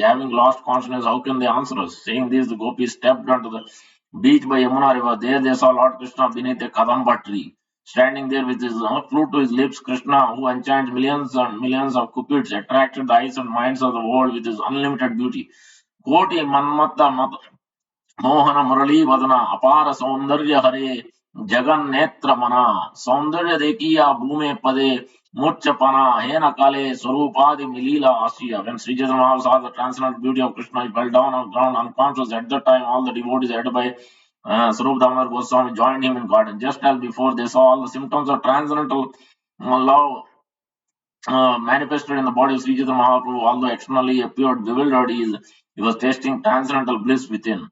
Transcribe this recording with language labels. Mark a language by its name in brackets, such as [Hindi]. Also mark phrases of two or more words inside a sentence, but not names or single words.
[English] Having lost consciousness, how can they answer us? Saying this, the gopis stepped onto the beach by Yamuna river. There they saw Lord Krishna beneath a kadamba tree. Standing there with his flute to his lips, Krishna, who enchants millions and millions of cupids, attracted the eyes and minds of the world with his unlimited beauty. [Bangla] কোটি মন্মথ মোহন মুরলী বদন অপার সৌন্দর্য হরে জগন্নেত্র মন সৌন্দর্য দেখিয়া ভূমে পড়ে মূর্ছাপাঞা হেন কালে স্বরূপাদি মিলিলা আসিয়া. [English] When Sri Chaitanya Mahaprabhu saw the transcendental beauty of Krishna, he fell down on the ground unconscious. At that time, all the devotees headed by Sarup Damodar Goswami joined him in garden. Just as before, they saw all the symptoms of transcendental love manifested in the body of Sri Chaitanya Mahaprabhu, although externally appeared bewildered, he was tasting transcendental bliss within.